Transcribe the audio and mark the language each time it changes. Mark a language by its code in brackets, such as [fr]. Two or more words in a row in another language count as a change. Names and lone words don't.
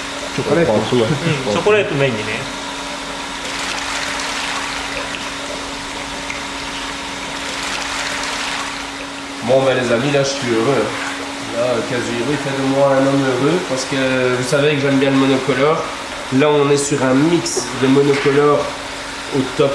[ja] チョコレート。チョコレートメインにね。 [fr] Bon ben les amis, là je suis heureux. Là, Kazuhiro il fait de moi un homme heureux parce que vous savez que j'aime bien le monocolore. Là on est sur un mix de monocolore au top.